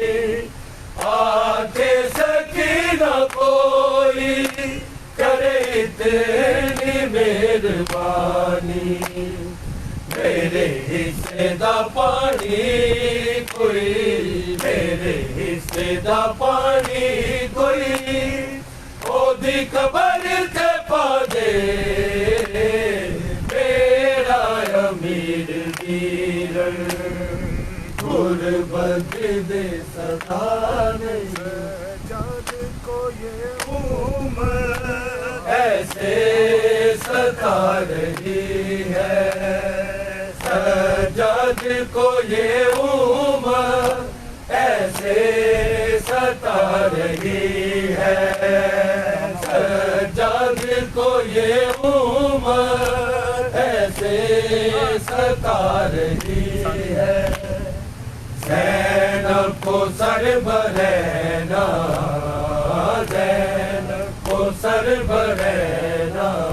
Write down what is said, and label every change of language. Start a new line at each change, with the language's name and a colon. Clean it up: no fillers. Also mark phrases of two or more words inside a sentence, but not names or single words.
Punjabi: آکے سکینہ کوئی کرے اتنی مہربانی میرے حصے دا پانی کوئی میرے حصے دا پانی کوئی او دی قبر تے پا دے
Urdu: ویران غربت دے ستانے جد کو یہ عمر ایسے ستا رہی ہے سجاد کو یہ عمر ایسے ستا رہی ہے سجاد کو یہ عمر ایسے ستا رہی ہے زینب کو سر برہنہ زینب کو سر برہنہ